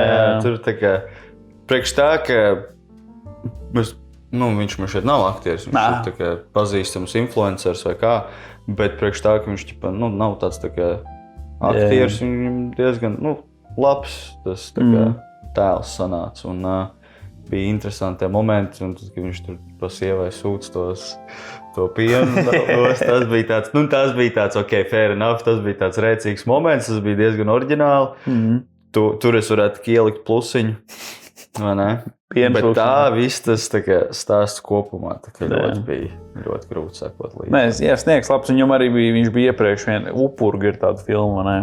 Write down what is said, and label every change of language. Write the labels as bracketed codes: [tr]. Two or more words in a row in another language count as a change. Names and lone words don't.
[lv] Jā, tur tā kā priekš tā, ka viņš man šeit nav aktieris, viņš ir tā kā pazīstams influencers vai kā, bet priekš tā, ka viņš nav tāds tā kā aktieris, viņam diezgan labs tas tā kā tēls sanāca. Un bija interesanti momenti, un tad, kad viņš tur pa sievai sūc to pienu, tas bija tāds, [en] ok, fair enough, [lv] tas bija tāds rēcīgs moments, tas bija diezgan oriģināli. Tur es varētu ielikt plusiņu. Vai ne? Bet tā viss tas tā kā stāsts kopumā tā kā ļoti grūti sekot līdzi. Nē, Sniegs labs, viņam arī viņš bija iepriekš Upurga ir tāda filma, ne?